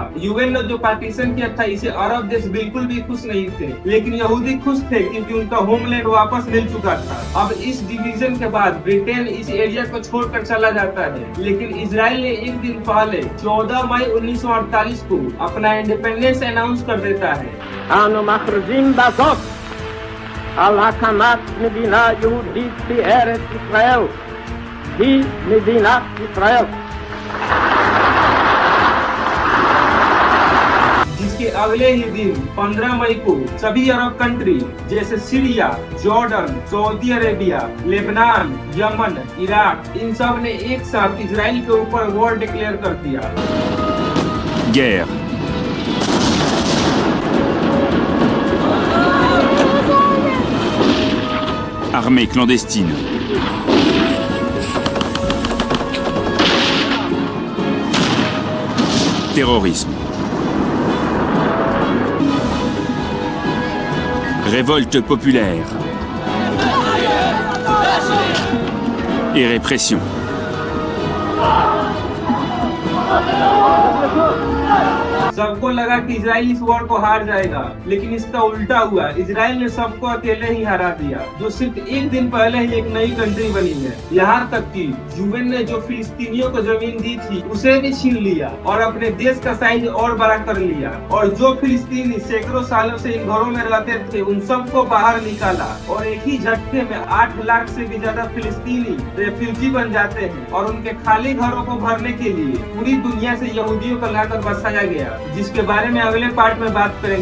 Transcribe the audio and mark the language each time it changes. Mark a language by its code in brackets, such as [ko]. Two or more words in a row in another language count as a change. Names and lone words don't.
[hi] यूएन ने जो पार्टीशन किया था इसे अरब देश बिल्कुल भी खुश नहीं थे, लेकिन यहूदी खुश थे क्योंकि उनका होमलैंड वापस मिल चुका था। अब इस डिवीजन के बाद ब्रिटेन इस एरिया को छोड़कर चला जाता है, लेकिन इजराइल ने एक दिन पहले 14 मई 1948 को अपना [en] independence announce [hi] कर देता है। [he] אנו מכריזים בזאת על הקמת מדינה יהודית בארץ ישראל, היא מדינת ישראל. [hi] जिसके अगले ही दिन 15 मई को सभी अरब कंट्री जैसे सीरिया, जॉर्डन, सऊदी अरेबिया, लेबनान, यमन, इराक, इन सब ने एक साथ इजराइल के ऊपर [en] war declare [hi] कर दिया। [fr] Guerre. Armée clandestine. Terrorisme. Révolte populaire. Et répression. [hi] सबको लगा कि इजराइल इस वॉर को हार जाएगा, लेकिन इसका उल्टा हुआ। इजराइल ने सबको अकेले ही हरा दिया, जो सिर्फ एक दिन पहले ही एक नई कंट्री बनी है। यहाँ तक कि यूएन ने जो फिलिस्तीनियों को जमीन दी थी उसे भी छीन लिया और अपने देश का साइज और बड़ा कर लिया और जो फिलिस्तीनी सैकड़ों सालों से इन घरों में रहते थे उन सबको बाहर निकाला और एक ही झटके में 8 लाख से भी ज्यादा फिलिस्तीनी रेफ्यूजी बन जाते हैं और उनके खाली घरों को भरने के लिए पूरी दुनिया से यहूदियों को लाकर बसाया गया, जिसके बारे में अगले पार्ट में बात करेंगे।